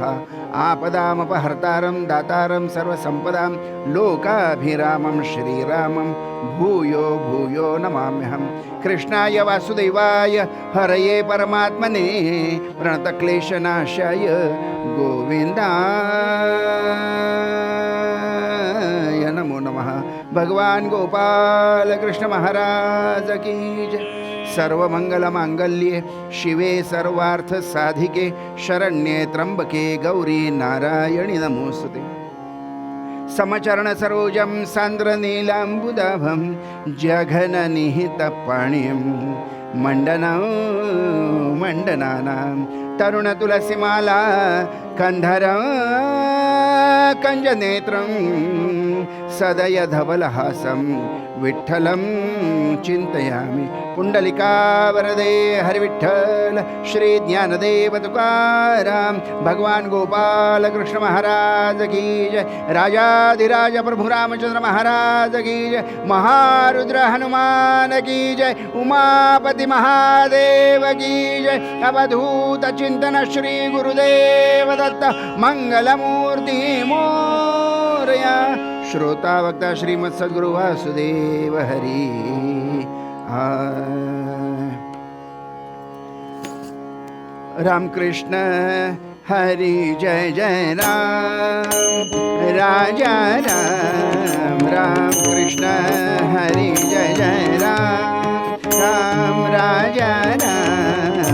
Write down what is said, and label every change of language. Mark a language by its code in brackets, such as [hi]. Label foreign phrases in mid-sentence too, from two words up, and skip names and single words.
[sa] आपदामपहर्तारं दातारं सर्वसम्पदां लोकाभिरामं श्रीरामं भूयो भूयो नमाम्यहम्. कृष्णाय वासुदेवाय हरये परमात्मने प्रणतक्लेशनाशाय गोविन्दाय नमो नमः. [hi] भगवान गोपाल कृष्ण महाराज की जय. [sa] सर्वमंगलमांगल्ये शिवे सर्वार्थ साधिके शरण्ये त्र्यंबके गौरी नारायणी नमोस्तुते. समचरण सरोजं सान्द्र नीलाम्बुदाभं जघननिहितपाणिं मण्डनानां तरुणतुलसीमाला कन्धरं कञ्जनेत्रं सदय धवलहासं विठ्ठलं चिन्तयामि. [hi] पुंडलिका वरदे हरिविठ्ठल श्री ज्ञानदेव तुकाराम भगवान गोपाल कृष्ण महाराज की जय. राजाधिराज प्रभु रामचंद्र महाराज की जय. महारुद्र हनुमान की जय. उमापति महादेव की जय. [mr] अवधूत चिंतन श्री गुरुदेव दत्त मंगलमूर्ति मोरया. [sa] श्रोता वक्ता श्रीमत् सद्गुरु वासुदेव हरि. [mr] राम कृष्ण हरि जय जय राम राजा राम. राम कृष्ण हरि जय जय राम राम राजा राम.